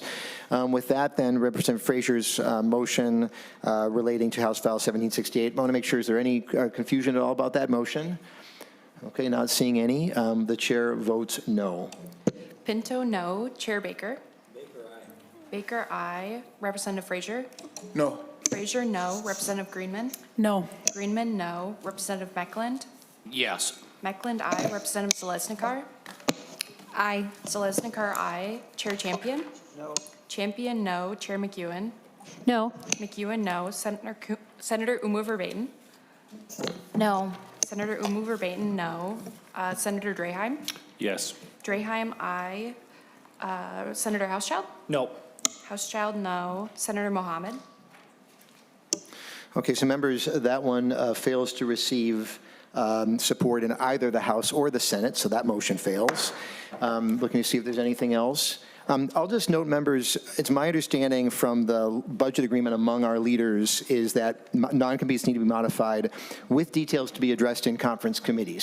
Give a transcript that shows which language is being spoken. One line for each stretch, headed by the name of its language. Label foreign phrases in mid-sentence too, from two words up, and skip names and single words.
English: With that, then, Representative Frazier's motion relating to House File 1768. I want to make sure, is there any confusion at all about that motion? Okay, not seeing any. The chair votes no. Pinto, no. Chair Baker? Baker, aye. Representative Frazier? No. Frazier, no. Representative Greenman? No. Greenman, no. Representative Meckland? Yes. Meckland, aye. Representative Zalesnikar? Aye. Zalesnikar, aye. Chair Champion? No. Champion, no. Chair McEwen? No. McEwen, no. Senator Umuver-Baton? No. Senator Umuver-Baton, no. Senator Draheim? Yes. Draheim, aye. Senator Housechild? No. Housechild, no. Senator Mohammed? Okay, so members, that one fails to receive support in either the House or the Senate, so that motion fails. Looking to see if there's anything else. I'll just note, members, it's my understanding from the budget agreement among our leaders is that non-competes need to be modified with details to be addressed in conference committee.